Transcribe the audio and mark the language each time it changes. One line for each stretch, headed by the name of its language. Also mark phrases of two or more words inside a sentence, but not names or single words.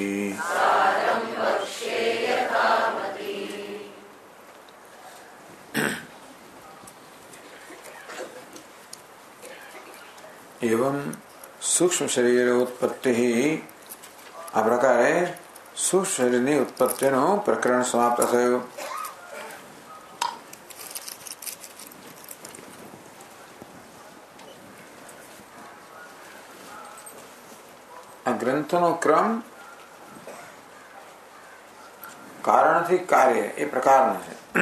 Sanskrit: एवं सूक्ष्म शरीर उत्पत्ति
Gujarati: આ પ્રકારે સૂક્ષ્મ શરીરની ઉત્પત્તિનું પ્રકરણ સમાપ્ત થયું. આ ગ્રંથનો ક્રમ કારણથી કાર્ય એ પ્રકારનો છે.